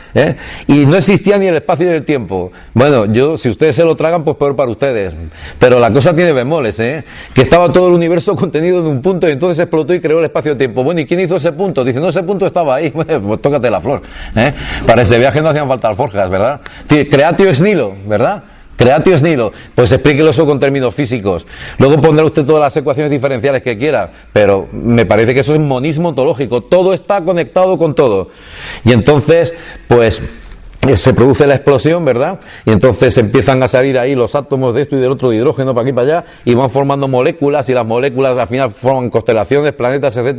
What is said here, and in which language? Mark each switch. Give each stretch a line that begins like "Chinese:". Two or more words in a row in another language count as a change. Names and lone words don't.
Spanish: Y no existía ni el espacio ni el tiempo. Bueno, si ustedes se lo tragan, pues peor para ustedes. Pero la cosa tiene bemoles, que estaba todo el universo contenido en un punto y entonces explotó y creó el espacio-tiempo. Bueno, ¿y quién hizo ese punto? Dice, no, ese punto estaba ahí. Bueno, pues tócate la flor. Para ese viaje no hacían falta alforjas, ¿verdad?
Latin: Creatio ex nihilo, ¿verdad? Creatio ex nihilo,
Spanish: pues explíquelo eso con términos físicos. Luego pondrá usted todas las ecuaciones diferenciales que quiera, pero me parece que eso es monismo ontológico. Todo está conectado con todo. Y entonces, pues se produce la explosión, ¿verdad? Y entonces empiezan a salir ahí los átomos de esto y del otro, de hidrógeno para aquí y para allá, y van formando moléculas, y las moléculas al final forman constelaciones, planetas, etcétera.